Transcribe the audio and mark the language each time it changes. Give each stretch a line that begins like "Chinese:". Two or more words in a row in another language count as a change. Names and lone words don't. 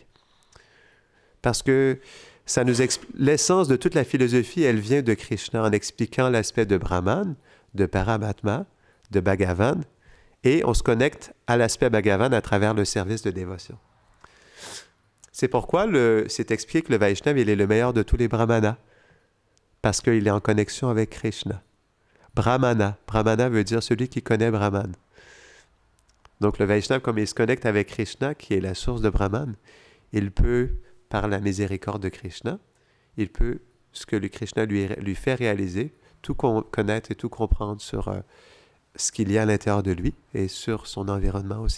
French: Parce que l'essence de toute la philosophie, elle vient de Krishna en expliquant l'aspect de Brahman, de Paramatma, de Bhagavan, et on se connecte à l'aspect Bhagavan à travers le service de dévotion. C'est pourquoi c'est expliqué que le Vaishnava, il est le meilleur de tous les Brahmanas, parce qu'il est en connexion avec Krishna. Brahmana. Brahmana veut dire celui qui connaît Brahman. Donc le Vaishnava, comme il se connecte avec Krishna, qui est la source de Brahman, il peut, par la miséricorde de Krishna, il peut, ce que le Krishna lui fait réaliser, tout connaître et tout comprendre sur ce qu'il y a à l'intérieur de lui et sur son environnement aussi.